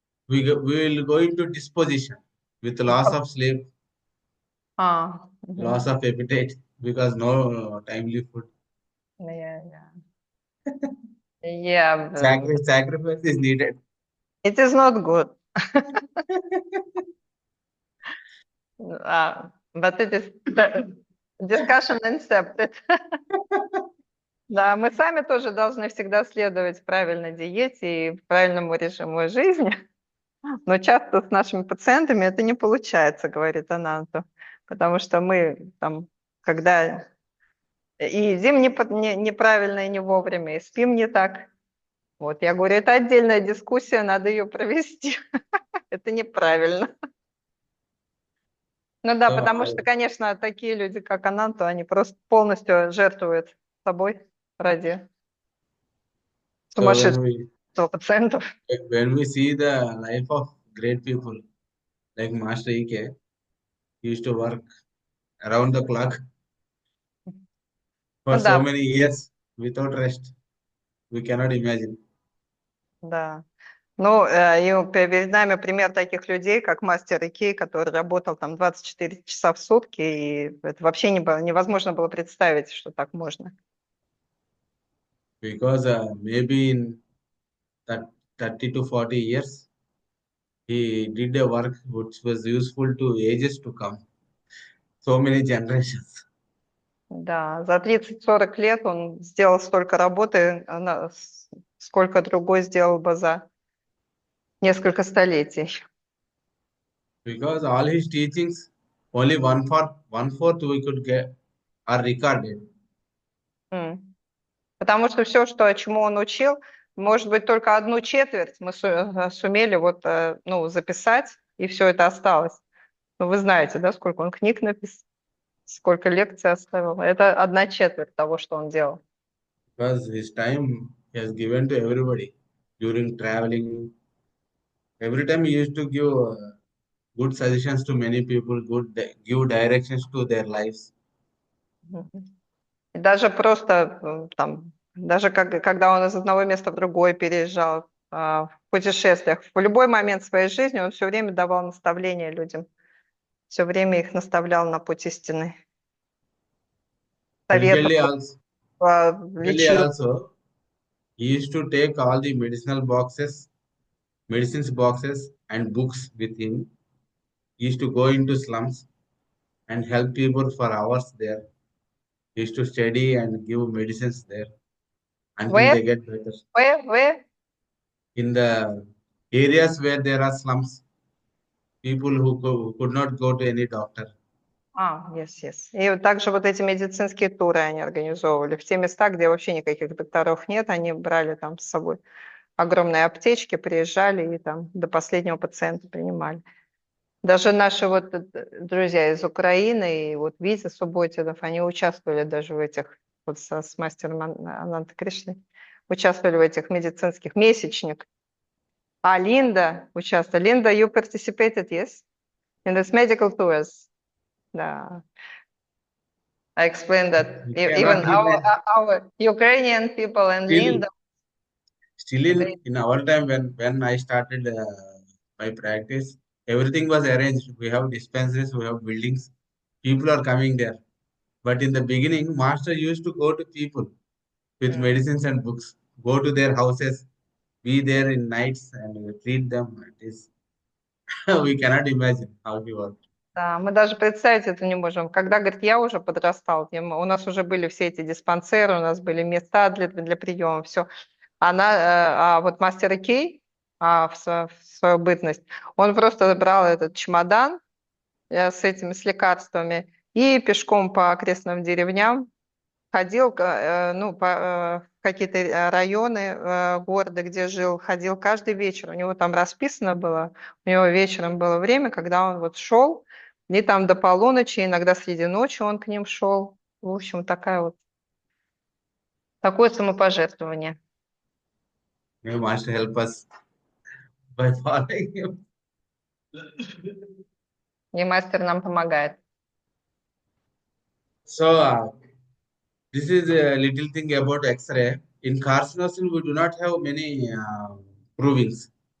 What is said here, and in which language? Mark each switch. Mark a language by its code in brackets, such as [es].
[en] We will go into disposition with loss of sleep, loss of appetite because no timely food. Yeah. Sacrifice is needed. It is not good. But it is discussion accepted. [ru] Да, мы сами тоже должны всегда следовать правильной диете и правильному режиму жизни. Но часто с нашими пациентами это не получается, говорит Ананту. Потому что мы там, когда и едим неправильно и не вовремя, и спим не так. Вот, я говорю, это отдельная дискуссия, надо ее провести. Это неправильно. Ну да, потому что, конечно, такие люди, как Ананту, они просто полностью жертвуют собой ради сумасшедшего пациентов. [en] When we see the life of great people like Master Ike, he used to work around the clock for so many years without rest. We cannot imagine. [ru] Да. Ну, и перед нами пример таких людей, как мастер Икей, который работал там 24 часа в сутки, и это вообще невозможно было представить, что так можно. [en] Because maybe in 30 to 40 years, he did a work which was useful to ages to come. So many generations. [ru] Да, за 30-40 лет он сделал столько работы, сколько другой сделал бы за несколько столетий. [en] Because all his teachings, only one fourth we could get are recorded. М. [ru] Потому что все, чему он учил, может быть, только 1/4 мы сумели вот, ну, записать, и все это осталось. Ну, вы знаете, да, сколько он книг написал, сколько лекций оставил. Это 1/4 того, что он делал. [en] Because his time he has given to everybody during traveling. Every time he used to give good suggestions to many people, give directions to their lives. Мгм. [ru] И даже просто, там, даже когда он из одного места в другое переезжал, в путешествиях, в любой момент своей жизни он все время давал наставления людям, все время их наставлял на путь истины, [en] Medically [ru] советовал, [en] also, medically [ru] лечил. [en] also, he used to take all the medicines boxes and books with him. He used to go into slums and help people for hours there. He used to study and give medicines there until Where? they get better. Where? In the areas where there are slums, people who could not go to any doctor. Yes. [ru] И вот также вот эти медицинские туры они организовывали в те места, где вообще никаких докторов нет, они брали там с собой огромные аптечки, приезжали и там до последнего пациента принимали. Даже наши вот друзья из Украины и вот Витя Субботинов, они участвовали даже в этих, вот с мастером Ананта Кришной, участвовали в этих медицинских месячник. А Линда участвовала. [en] Линда, you participated, yes? In this medical tours. Да. I explained that We even cannot imagine. our Ukrainian people and Still, Linda, still they, in our time when I started my practice, everything was arranged. We have dispensaries, we have buildings. People are coming there. But in the beginning, master used to go to people with м, medicines and books, go to their houses, be there in nights and treat them. It is we cannot imagine how he worked. [ru] да, мы даже представить это не можем. Когда, говорит, я уже подрастал, у нас уже были все эти диспансеры, у нас были места для приема, все. А вот мастер Икей, в свою бытность, он просто брал этот чемодан с лекарствами и пешком по окрестным деревням ходил, ну, в какие-то районы города, где жил, ходил каждый вечер. У него там расписано было, у него вечером было время, когда он вот шел, и там до полуночи, иногда среди ночи он к ним шел. В общем, такое самопожертвование. [en] May master help us by following him. [ru] И мастер нам помогает. [en] So this is a little thing about X-ray. In carcinosin, we do not have many provings